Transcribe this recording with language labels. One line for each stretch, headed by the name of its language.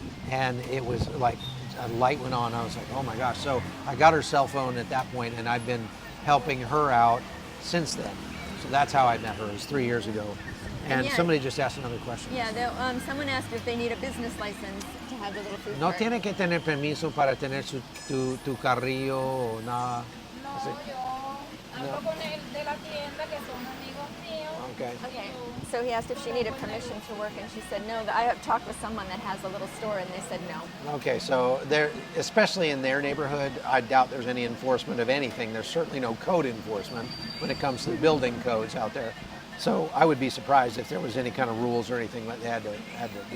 English: And it was like a light went on. I was like, oh my gosh. So I got her cell phone at that point, and I've been helping her out since then. So that's how I met her. It was 3 years ago. And yeah, somebody just asked another question. Yeah, someone asked if they need a business license to have the little food
Spanish: No
English: cart.
Spanish: tiene que tener permiso para tener tu carrillo o nada. No, yo ando con el de la tienda que son amigos míos.
English: Okay. Okay, so he asked if she needed permission to work, and she said no. I have talked with someone that has a little store, and they said no. Okay, so there, especially in their neighborhood, I doubt there's any enforcement of anything. There's certainly no code enforcement when it comes to the building codes out there. So I would be surprised if there was any kind of rules or anything that they had to do.